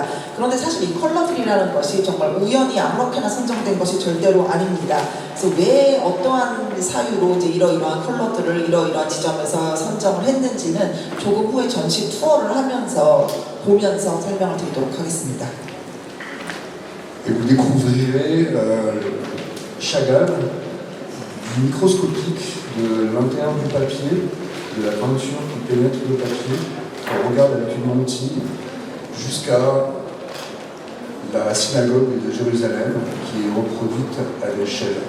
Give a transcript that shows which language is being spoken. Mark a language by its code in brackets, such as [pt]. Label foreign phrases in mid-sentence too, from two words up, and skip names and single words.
[ko] 그런데 사실 이 컬러들이라는 것이 정말 우연히 아무렇게나 선정된 것이 절대로 아닙니다. 그래서 왜 어떠한 사유로 이제 이러이러한 컬러들을 이러이러한 지점에서 선정을 했는지는 조금 후에 전시 투어를 보면서 설명을 드리도록 하겠습니다. [fr] Et vous découvrirez Chagall, du microscopique, de l'intérieur du papier, de la peinture qui pénètre le papier, on regarde avec une lentille jusqu'à la synagogue de Jérusalem qui est reproduite à l'échelle 1.